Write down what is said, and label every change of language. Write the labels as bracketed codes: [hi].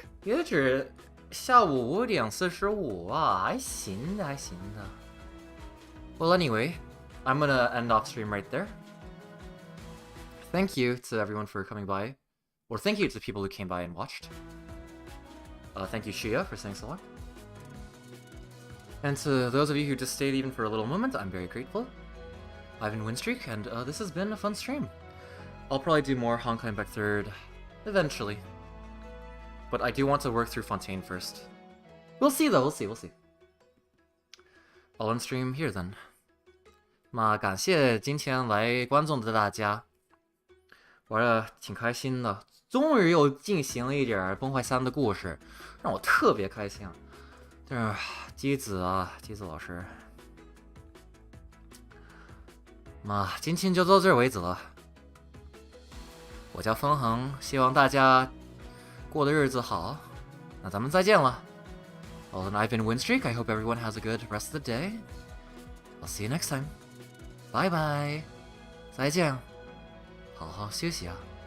[zh] 也只下午5点45啊，还行的，还行的。 [en] Well, anyway, I'm gonna end off stream right there. Thank you to everyone for coming by. Or thank you to the people who came by and watched. Thank you, Shia, for staying so long. And to those of you who just stayed even for a little moment, I'm very grateful. I've been Winstreak, and this has been a fun stream. I'll probably do more Honkai Impact 3rd eventually. But I do want to work through Fontaine first. We'll see, though. We'll see. I'll end stream here, then. [zh] 那感谢今天来观众的大家，玩的挺开心的。终于又进行了一点崩坏3的故事，让我特别开心啊！但是姬子老师，那今天就到这儿为止了。我叫风恒，希望大家过的日子好。那咱们再见了。 [en] Well, then I've been Winstreak. I hope everyone has a good rest of the day. I'll see you next time. Bye bye. [zh] 再见。好好休息啊。